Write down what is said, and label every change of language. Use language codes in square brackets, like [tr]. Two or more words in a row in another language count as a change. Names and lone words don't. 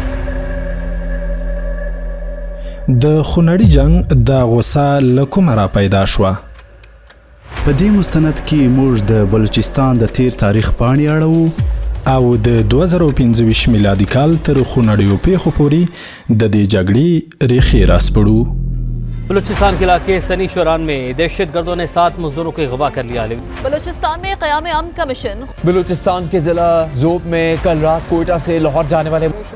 [ps] د خونړي جنگ دا غوسه له کومه را پیدا شوه؟ په دې مستند کې موږ د بلوچستان د تیر تاریخ پاڼې اړوو او د 2015 میلادي کال تر خونړیو پیښو پورې د دې جګړې ریښې راسپړو. [ur] بلوچستان کے علاقے سنی شوران میں دہشت گردوں نے 7 مزدوروں کو اغوا کر لیا. بلوچستان میں قیام امن کا مشن. بلوچستان کے ضلع ژوب میں کل رات کوئٹہ سے لاہور جانے والے